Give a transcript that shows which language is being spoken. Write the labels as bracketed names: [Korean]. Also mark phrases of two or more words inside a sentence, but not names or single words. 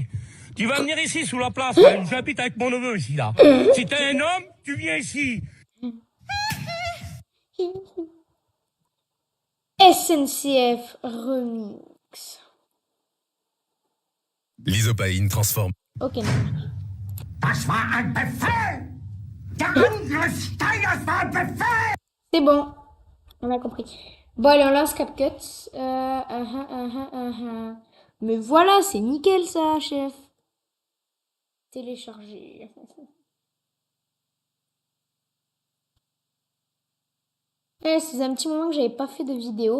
[French] Tu vas venir ici sous la place, là. J'habite avec mon neveu ici, là. Si t'es un homme, tu viens ici. SNCF Remix. L'isopaïne transforme. Ok, non. [German] Das war ein Befehl! Der Angriff Steiners war ein Befehl! [French] C'est bon, on a compris. Bon, allez, on lance CapCut. Mais voilà, c'est nickel ça, chef. Télécharger. C'est un petit moment que j'avais pas fait de vidéo.